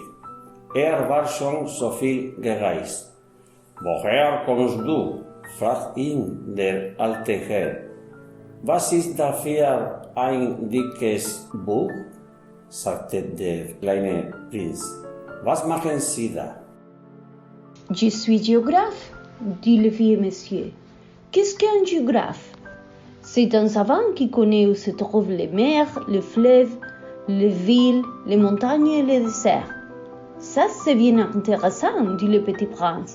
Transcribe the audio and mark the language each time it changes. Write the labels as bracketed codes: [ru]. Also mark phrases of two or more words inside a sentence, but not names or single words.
[de] War schon so viel gereist. Woher kommst du? Fragt ihn der alte Herr. Was ist dafür ein dickes Buch? Sagte der kleine Prinz. Was machen Sie da? [fr] Je suis géographe, dit le vieux monsieur. Qu'est-ce qu'un géographe? C'est un savant qui connaît où se trouvent les mers, les fleuves, les villes, les montagnes et les déserts. Ça, c'est bien intéressant, dit le petit prince.